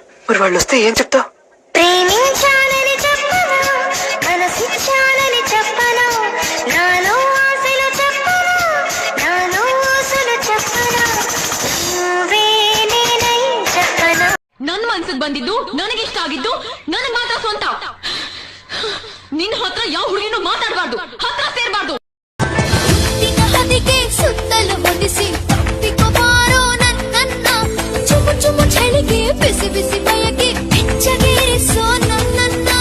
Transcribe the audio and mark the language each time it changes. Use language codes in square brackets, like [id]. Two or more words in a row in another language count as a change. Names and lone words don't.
[te] మరి వాళ్ళు వస్తే ఏం చెప్తావు? ప్రేమించాలని చెప్పను, మనసిచ్చాలని చెప్పను, నాలో ఆశలు చెప్పను, నాలో ఆశలు చెప్పను, నువ్వే నేనై చెప్పను. [kn] ನನ್ನ ಮನ್ಸಿಗೆ ಬಂದಿದ್ದು, ನನಗಿಷ್ಟ ಆಗಿದ್ದು, ನನಗೆ ಮಾತ್ರ ಸ್ವಂತ. ನಿನ್ನ ಹತ್ರ ಯಾವ ಹುಡುಗಿನೂ ಮಾತಾಡಬಾರ್ದು, ಹತ್ರ ಸೇರಬಾರ್ದು. ಹದಿಗೆ ಸುತ್ತಲೂ ಹೊದಿಸಿ ತಪ್ಪಿಕೊಬಾರೋ ನನ್ನನ್ನ, ಚುಮು ಚುಮು ಚಳಿಗೆ ಬಿಸಿ ಬಿಸಿ ಬಯಕೆ ಬೆಚ್ಚಗೇರಿಸೋ ನನ್ನನ್ನ.